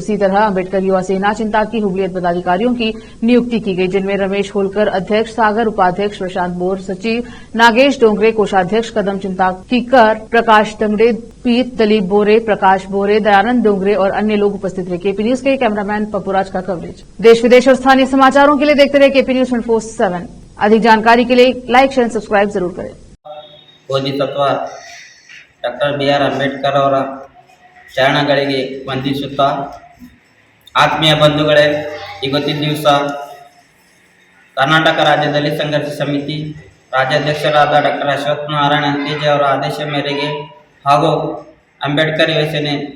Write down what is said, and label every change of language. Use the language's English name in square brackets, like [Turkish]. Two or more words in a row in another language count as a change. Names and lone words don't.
[Hindi] उसी तरह अम्बेडकर युवा सेना चिंताकी हुबली पदाधिकारियों की नियुक्ति की गई, जिनमें रमेश होलकर अध्यक्ष, सागर उपाध्यक्ष, प्रशांत बोर सचिव, नागेश डोंगरे कोषाध्यक्ष, कदम चिंताकीकर, प्रकाश टंगड़े, पीत, दलीप बोरे, प्रकाश बोरे, दयानंद डोंगरे और अन्य लोग उपस्थित रहे। केपी न्यूज के कैमरामैन पप्पूराज का कवरेज। देश विदेश और स्थानीय समाचारों के लिए देखते रहे केपी न्यूज 24/7। अधिक जानकारी के लिए [English] like, share, subscribe [Hindi] जरूर करें। [Kannada] ಬೋಧಿಸತ್ವ ಡಾಕ್ಟರ್ BR ಅಂಬೇಡ್ಕರ್ ಅವರ ಚರಣಗಳಿಗೆ ವಂದಿಸುತ್ತಾ, ಆತ್ಮೀಯ ಬಂಧುಗಳೇ, ಇವತ್ತಿನ ದಿವಸ ಕರ್ನಾಟಕ ರಾಜ್ಯದಲ್ಲಿ ಸಂಘರ್ಷ ಸಮಿತಿ ರಾಜ್ಯಾಧ್ಯಕ್ಷರಾದ ಡಾಕ್ಟರ್ ಅಶ್ವತ್ಥ ನಾರಾಯಣ ಅಂತೀಜೆ ಅವರ ಆದೇಶ ಮೇರೆಗೆ ಹಾಗೂ ಅಂಬೇಡ್ಕರ್ ಯುವ ಸೇನೆ